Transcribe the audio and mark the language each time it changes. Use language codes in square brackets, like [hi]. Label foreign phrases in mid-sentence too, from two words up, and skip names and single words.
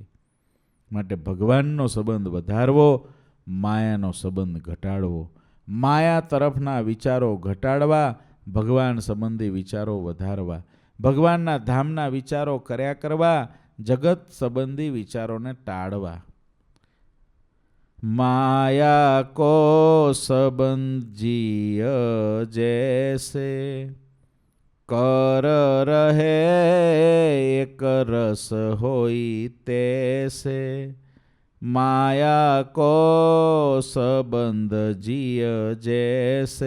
[gu] માટે ભગવાનનો સંબંધ વધારવો, માયાનો સંબંધ ઘટાડવો. માયા તરફના વિચારો ઘટાડવા, ભગવાન સંબંધી વિચારો વધારવા. ભગવાનના ધામના વિચારો કર્યા કરવા, જગત સંબંધી વિચારોને ટાળવા. [hi] माया को संबंध जिय जैसे कर रहे एक रस होई तैसे माया को संबंध जिय जैसे